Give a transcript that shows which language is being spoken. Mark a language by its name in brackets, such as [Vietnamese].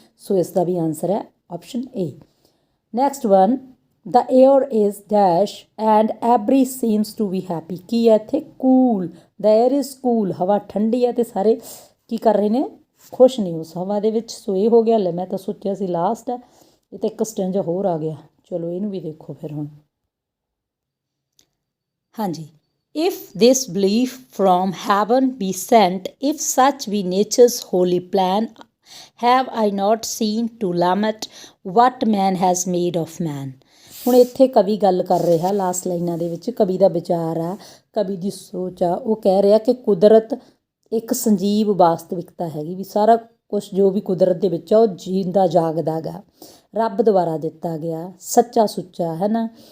[Punjabi] ਸੋ ਇਸ ਦਾ ਵੀ ਆਨਸਰ ਹੈ option A. [English] next one, the air is dash and every seems to be happy, [Punjabi] ਕੀ ਹੈ ਇੱਥੇ? [English] cool, the air is cool, [Punjabi] ਹਵਾ ਠੰਡੀ ਹੈ ਅਤੇ ਸਾਰੇ ਕੀ ਕਰ ਰਹੇ ਨੇ? ਖੁਸ਼ ਨੇ ਉਸ ਹਵਾ ਦੇ ਵਿੱਚ। ਸੋ ਇਹ ਹੋ ਗਿਆ। ਲੈ ਮੈਂ ਤਾਂ ਸੋਚਿਆ ਸੀ ਲਾਸਟ ਹੈ, ਇਹ ਤਾਂ ਇੱਕ ਸਟੈਂਜਾ ਹੋਰ ਆ ਗਿਆ। ਚਲੋ ਇਹਨੂੰ ਵੀ ਦੇਖੋ ਫਿਰ ਹੁਣ। ਹਾਂਜੀ, [English] if this belief from heaven be sent, if such be nature's holy plan, have I not seen to lament what man has made of man। [Punjabi] ਹੁਣ ਇੱਥੇ ਕਵੀ ਗੱਲ ਕਰ ਰਿਹਾ ਲਾਸਟ ਲਾਈਨਾਂ ਦੇ ਵਿੱਚ, ਕਵੀ ਦਾ ਵਿਚਾਰ ਆ, ਕਵੀ ਦੀ ਸੋਚ ਆ। ਉਹ ਕਹਿ ਰਿਹਾ ਕਿ ਕੁਦਰਤ ਇੱਕ ਸੰਜੀਵ ਵਾਸਤਵਿਕਤਾ ਹੈਗੀ, ਵੀ ਸਾਰਾ ਕੁਛ ਜੋ ਵੀ ਕੁਦਰਤ ਦੇ ਵਿੱਚ ਆ ਉਹ ਜੀਂਦਾ ਜਾਗਦਾ ਗਾ, ਰੱਬ ਦੁਆਰਾ ਦਿੱਤਾ ਗਿਆ, ਸੱਚਾ ਸੁੱਚਾ, ਹੈ ਨਾ।